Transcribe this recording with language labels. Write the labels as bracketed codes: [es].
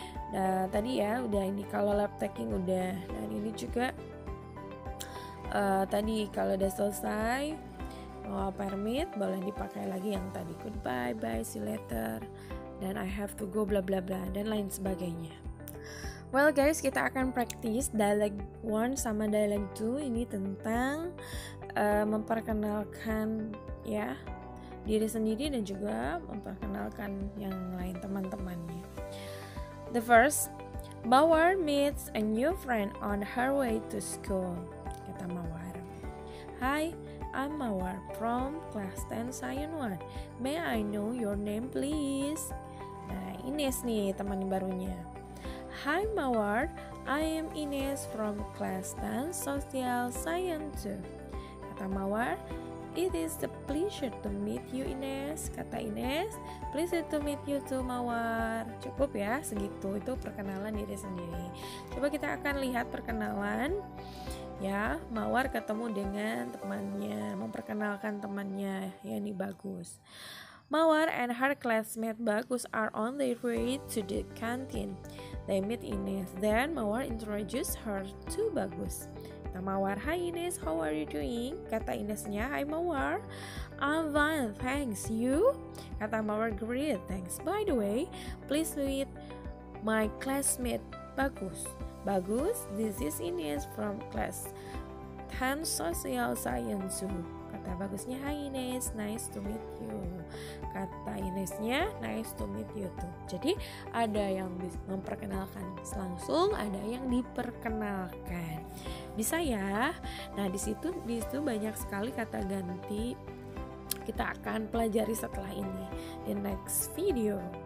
[id] Nah tadi ya udah ini kalau lab taking udah, dan ini juga tadi kalau udah selesai permit boleh dipakai lagi yang tadi goodbye, bye, see you later, dan I have to go bla bla bla dan lain sebagainya. [en] Well guys, [id] kita akan praktis dialog 1 sama dialog 2 ini tentang memperkenalkan ya diri sendiri dan juga memperkenalkan yang lain teman-temannya. [en] The first, Mawar meets a new friend on her way to school. [id] Kata Mawar, [en] "Hi, I'm Mawar from class 10 Science 1. May I know your name please?" [id] Nah, Ines nih teman barunya. [en] "Hi Mawar, I am Ines from class 10 Social Science 2. [id] Kata Mawar, [en] "It is a pleasure to meet you Ines." [id] Kata Ines, [en] "Pleasure to meet you too Mawar." [id] Cukup ya segitu, itu perkenalan diri sendiri. Coba kita akan lihat perkenalan ya. Mawar ketemu dengan temannya, memperkenalkan temannya, ya ini Bagus. [en] Mawar and her classmate Bagus are on their way to the canteen. They meet Ines. Then Mawar introduced her to Bagus. [id] Kata Mawar, [en] "Hi Ines, how are you doing?" [id] Kata Inesnya, [en] "Hi Mawar, I'm fine, thanks. You?" [id] Kata Mawar, [en] "Great, thanks. By the way, please meet my classmate Bagus." "Bagus, this is Ines from class 10 Social Science 2. [id] Kata Bagusnya, [en] "Hi Ines, nice to meet you." [id] Kata Inesnya, [en] "Nice to meet you too." [id] Jadi ada yang memperkenalkan langsung, ada yang diperkenalkan. Bisa ya. Nah di situ banyak sekali kata ganti. Kita akan pelajari setelah ini di next video.